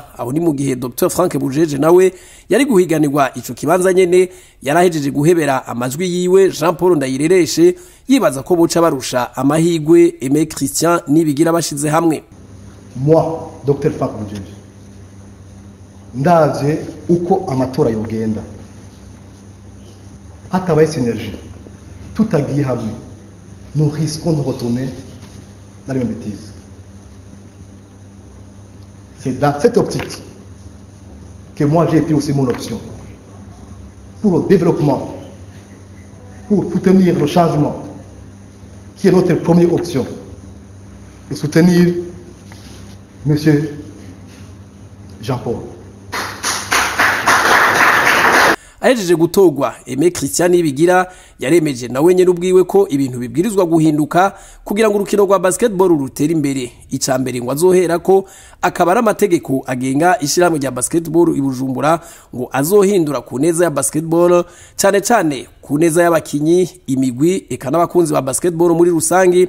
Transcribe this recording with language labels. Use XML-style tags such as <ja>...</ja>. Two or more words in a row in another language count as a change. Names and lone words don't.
<rn>Aho ni mu gihe Dr Frank Bujeje nawe yari guhiganirwa ico kibanza nyene yarahejeje guhebera amajwi yiwe Jean Paul Ndayirereshe yibaza ko boca barusha amahigwe Aimé Christian Nibigira bashize hamwe. Moi, Dr Frank Bujeje, ndaje uko amatora yogenda hatabaye synergie tutagiye hamwe,</rn> <fr>nous risquons de retourner dans les mêmes bêtises. C'est dans cette optique que moi j'ai pris aussi mon option pour le développement, pour soutenir le changement, qui est notre première option, de soutenir Monsieur Jean-Paul.</fr> <rn>Ahejeje gutogwa Aimé Christian Nibigira yaremeje nawe nyene ubwiwe ko ibintu bibwirizwa guhinduka kugira ngo urukino rwa basketball rutera imbere. Icambere ngo azohera ko akabara amategeko agenga ishiramwe rya basketball i Bujumbura ngo azohindura ku neza ya basketball cyane ku neza y'abakinyi, imigwi eka n'abakunzi ba basketball muri rusangi.</rn>